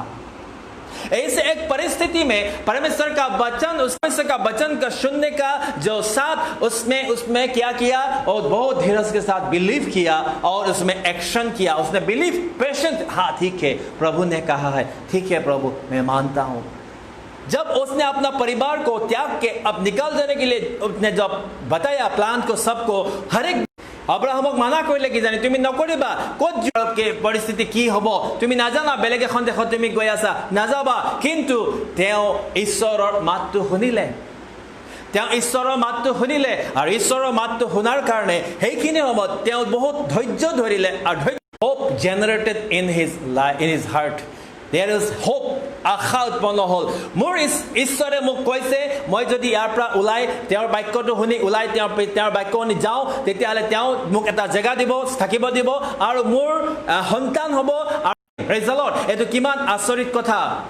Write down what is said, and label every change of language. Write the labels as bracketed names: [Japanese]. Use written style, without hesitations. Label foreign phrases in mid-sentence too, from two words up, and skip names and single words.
[Hindi] ऐसे एक परिस्थिति में परमेश्वर का वचन का सुनने का जो साथ उसमें क्या किया, और बहुत धीरज के साथ बिलीव किया और उसमें एक्शन किया। उसने बिलीव, पेशेंट, हाँ ठीक है प्रभु ने कहा है, ठीक है प्रभु मैं मानता हूं। जब उसने अपना परिवार को त्याग के अब निकल जाने के लिए उसने जब बताया प्लान को सबको, हर एक अब्राहमक माना [Assamese] কৰিলে কি জানি, তুমি নকৰিবা, ক'ত জবকে পৰিস্থিতি কি হ'ব তুমি নাজানা, বেলেগ এখন দেশত তুমি গৈ আছা, নাযাবা। কিন্তু তেওঁ ঈশ্বৰৰ মাতটো শুনিলে, তেওঁ ঈশ্বৰৰ মাতটো শুনিলে, আৰু ঈশ্বৰৰ মাতটো শুনাৰ কাৰণে সেইখিনি সময়ত তেওঁ বহুত ধৈৰ্য ধৰিলে, আৰু [English] hope generated in his heart. There is hope, [Assamese] আশা উৎপন্ন হ'ল। মোৰ ঈশ্বৰে মোক কৈছে, মই যদি ইয়াৰ পৰা ওলাই তেওঁৰ বাক্যটো শুনি ওলাই তেওঁৰ বাক্য শুনি যাওঁ, তেতিয়াহ'লে তেওঁ মোক এটা জেগা দিব, থাকিব দিব, আৰু মোৰ সন্তান হ'ব। [English] praise the Lord. [Assamese] এইটো কিমান আচৰিত কথা।